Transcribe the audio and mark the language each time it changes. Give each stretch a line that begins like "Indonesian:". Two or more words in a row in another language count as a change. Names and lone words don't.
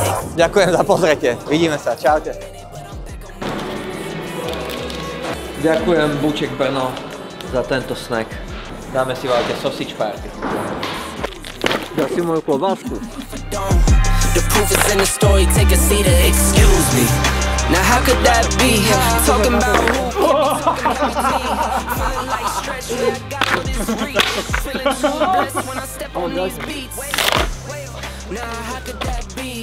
Slovak: Ďakujem za pozretie. Vidíme sa. Čaute. Ďakujem Buček Brno za tento snack. Dáme si vaľte
English: sausage party.
Slovak: Dá si moju klobásku.
English: The proof is in the story, take a seat and excuse me. Now how could that be? Talking about who feeling like stretch when I got all this reach. Feeling too blessed when I step on these beats. Now how could that be?